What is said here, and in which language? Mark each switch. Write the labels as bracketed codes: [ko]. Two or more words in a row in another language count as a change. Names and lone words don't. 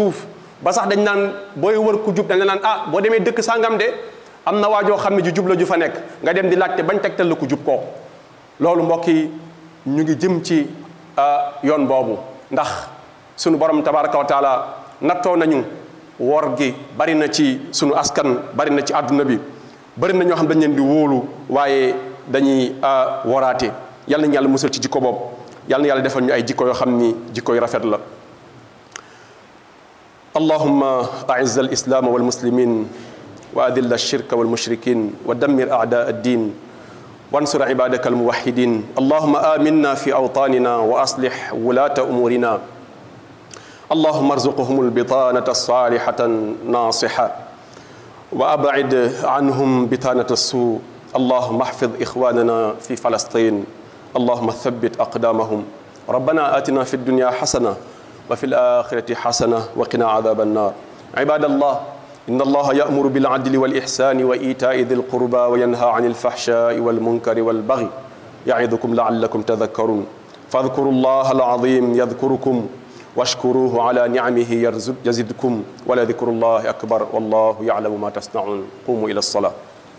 [wo] suuf ba sax dañ naan booy wër ku jub dañ la naan boo demee dëkk sangam de am na waajoo xam ne ju jub la ju fa nekk nga dem di laajte bañ tegtal la ku jub kooku loolu mbokk yi ñu ngi jëm ci yoon boobu ndax sunu borom [ar] تبارك وتعالى [wo] nattoo nañu wor gi bari na ci sunu askan bari na ci àdduna bi bari na ñoo xam dañ leen di wóolu waaye dañuy woraate yal nañu yàlla musal ci jikko boobu yal na yàlla defal ñu ay jikko yoo xam ni jikko yu rafet la [ar] اللهم أعز الإسلام والمسلمين وأذل الشرك والمشركين ودمر أعداء الدين وانصر عبادك الموحدين اللهم آمنا في أوطاننا و أصلح ولاة أمورنا اللهم ارزقهم البطانة الصالحة الناصحة وأبعد عنهم بطانة السوء اللهم احفظ إخواننا في فلسطين اللهم ثبت أقدامهم ربنا آتنا في الدنيا حسنة وفي الآخرة حسنة وقنا عذاب النار عباد الله إن الله يأمر بالعدل والإحسان وإيتاء ذي القربى وينهى عن الفحشاء والمنكر والبغي يعظكم لعلكم تذكرون فاذكروا الله العظيم يذكركم واشكروه على نعمه يزدكم ولذكر الله أكبر والله يعلم ما تصنعون قوموا إلى الصلاة